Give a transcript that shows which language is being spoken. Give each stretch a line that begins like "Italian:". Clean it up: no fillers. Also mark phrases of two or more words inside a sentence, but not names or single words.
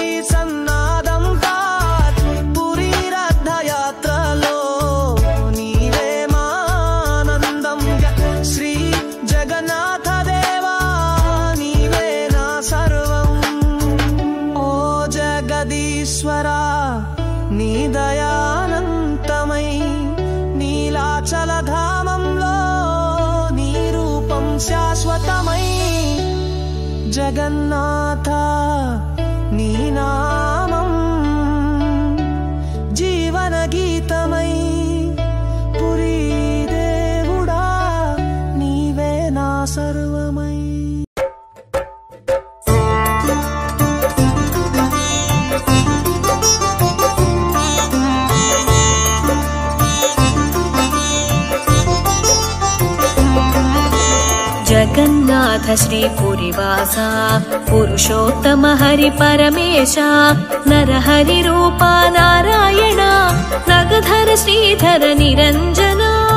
Telugu: సన్నాదం పురీ రథయాత్రలో నీవే మానందం శ్రీ జగన్నాథ దేవా నీవే నా సర్వం ఓ జగదీశ్వరా నీ దయానంతమై నీలాచల ధామంలో నీ రూపం శాశ్వతమై జగన్నాథ నీ నామం జీవన గీతమై పురీ దేవుడా నీవే నా సర్వమై
Sanskrit: जगन्नाथ श्री पुरीवासा पुरुषोत्तम हरि परमेश नरहरि रूपा नारायण नगधर श्रीधर निरंजना